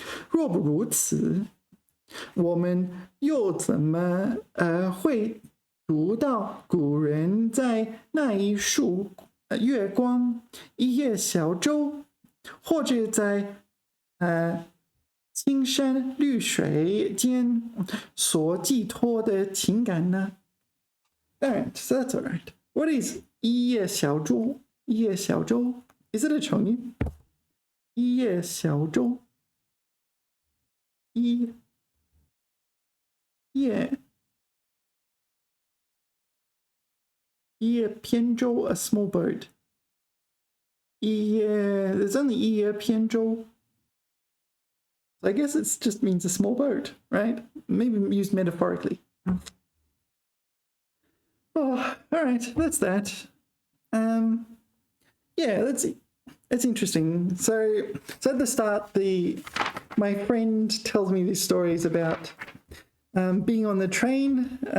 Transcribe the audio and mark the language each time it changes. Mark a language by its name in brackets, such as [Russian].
[Chinese] 若不如此，我们又怎么会读到古人在那一束月光、一叶小舟，或者在青山绿水间所寄托的情感呢？ [English] Alright, so that's alright. What is 一叶小舟？ 一叶小舟 Is it a 成语？ [Chinese] 一叶小舟，一叶扁舟 [English] a small boat. 一叶 there's only 一叶扁舟. So I guess it just means a small boat, right? Maybe used metaphorically. Oh, all right, that's that. Yeah, that's interesting. So at the start, my friend tells me these stories about being on the train.